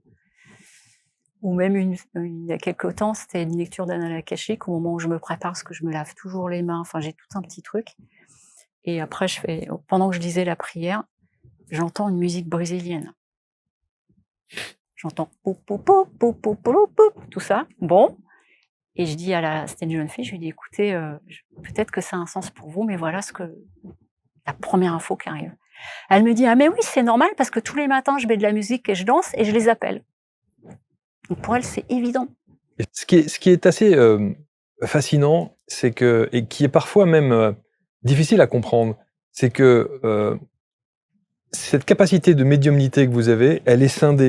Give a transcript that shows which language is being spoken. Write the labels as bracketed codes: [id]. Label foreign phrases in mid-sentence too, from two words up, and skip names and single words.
[fr] Ou même il y a quelque temps, c'était une lecture d'annales akashiques au moment où je me prépare, parce que je me lave toujours les mains. Enfin, j'ai tout un petit truc. Et après, pendant que je disais la prière, j'entends une musique brésilienne. J'entends pou, pou, pou, pou, pou, pou, pou, tout ça. Bon. Et je dis c'était une jeune fille, je lui dis écoutez, peut-être que ça a un sens pour vous, mais voilà la première info qui arrive. Elle me dit ah mais oui, c'est normal parce que tous les matins je mets de la musique et je danse et je les appelle. Donc pour elle, c'est évident. Et ce qui est assez fascinant, c'est que, et qui est parfois même difficile à comprendre, c'est que cette capacité de médiumnité que vous avez, elle est scindée.